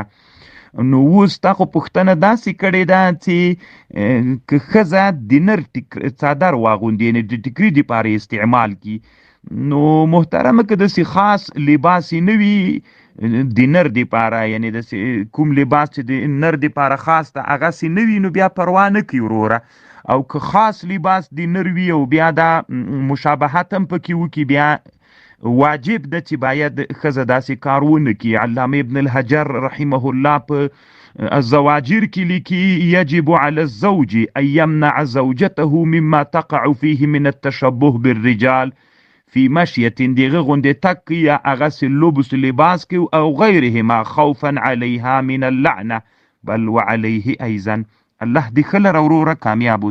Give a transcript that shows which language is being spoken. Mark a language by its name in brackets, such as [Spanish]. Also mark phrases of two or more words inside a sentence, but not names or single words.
[Pashto] نو اوس تا خو پوښتنه داسې کړې ده چې که ښځه د نر څادر واغوندي، یعنې د ټیکري دپاره استعمال کي، نو محترمه که داسې خاص لباس یې نه وي د نر دپاره، یعنې داسې کوم لباس چې د نر دپاره خاص ده هغسې نه وي، نو بیا پروا نه کوي وروره. او که خاص لباس د نر وي او بیا دا مشابهت هم پکې وکړي، بیا واجب ده چې باید ښځه داسې کار ونه کړي. علامه ابن الحجر رحمه الله په الزواجر کې لیکي، [Arabic] یجب علی الزوج ان یمنع زوجته مما تقع فيه من التشبه بالرجال فی مشیة، [Pashto] دغه غوندې تک کوي یا هغسې لبس لباس کوي او [Arabic] غیرهما خوفا علیها من اللعنه بل وعلیه ایضا. [Pashto] الله دې ښه لره وروره، کامیاب